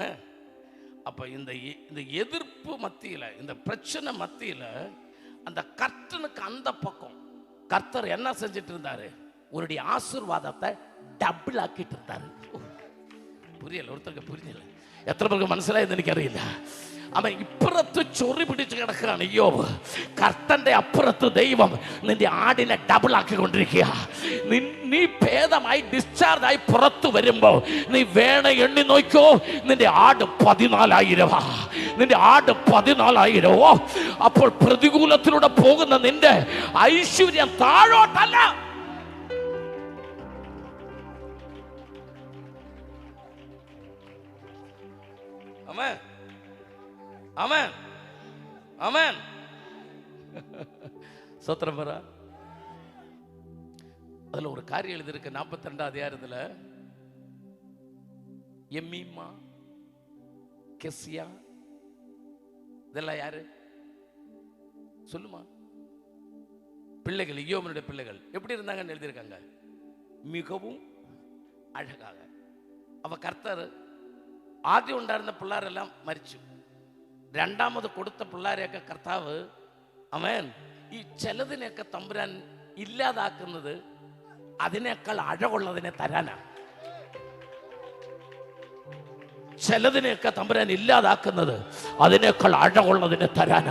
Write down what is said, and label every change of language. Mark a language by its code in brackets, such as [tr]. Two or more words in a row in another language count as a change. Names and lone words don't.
[ta] அப்ப இந்த எதிர்ப்பு மத்தியில, இந்த பிரச்சனை மத்தியில, அந்த கர்த்தனுக்கு அந்த பக்கம் கர்த்தர் என்ன செஞ்சிட்டு இருந்தாரு? உன்னுடைய ஆசீர்வாதத்தை டபுள் ஆக்கிட்டு இருந்தாரு. புரியல, ஒருத்தருக்கு புரியல. எத்தனை பேருக்கு [ml] മനസ്സിലായെന്ന് എനിക്കറിയില്ല. അവൻ ഇപ്പുറത്ത് ചൊറി പിടിച്ച് കിടക്കുകയാണ്. അയ്യോ, കർത്തന്റെ അപ്പുറത്ത് ദൈവം നിന്റെ ആടിനെ ഡബിൾ ആക്കിക്കൊണ്ടിരിക്കുക. നീ ഭേദമായി ഡിസ്ചാർജ് ആയി പുറത്തു വരുമ്പോ നീ വേണ എണ്ണി നോക്കോ, നിന്റെ ആട് 14,000. നിന്റെ ആട് 14,000. അപ്പോൾ പ്രതികൂലത്തിലൂടെ പോകുന്ന നിന്റെ ഐശ്വര്യം താഴോട്ടല്ല. ആമേൻ, [ta] ஆமென், ஆமென். சோத்திரம் வர. அதுல ஒரு காரியம் எழுதிருக்கு 42வது அதிகாரத்துல. எம்மீமா, கெசியா, இதெல்லாம் யாரு சொல்லுமா? பிள்ளைகள், யோபனுடைய பிள்ளைகள் எப்படி இருந்தாங்கன்னு எழுதியிருக்காங்க. மிகவும் அழகாக. அவ கர்த்தர் [ml] ആദ്യം ഉണ്ടായിരുന്ന പിള്ളേരെല്ലാം മരിച്ചു. രണ്ടാമത് കൊടുത്ത പിള്ളേരെയൊക്കെ കർത്താവ് അവൻ ഈ ചിലതിനെയൊക്കെ തമ്പുരാൻ ഇല്ലാതാക്കുന്നത് അതിനേക്കാൾ അഴകുള്ളതിനെ തരാനാണ്. ചിലതിനെയൊക്കെ തമ്പുരാൻ ഇല്ലാതാക്കുന്നത് അതിനേക്കാൾ അഴകുള്ളതിനെ തരാനാ.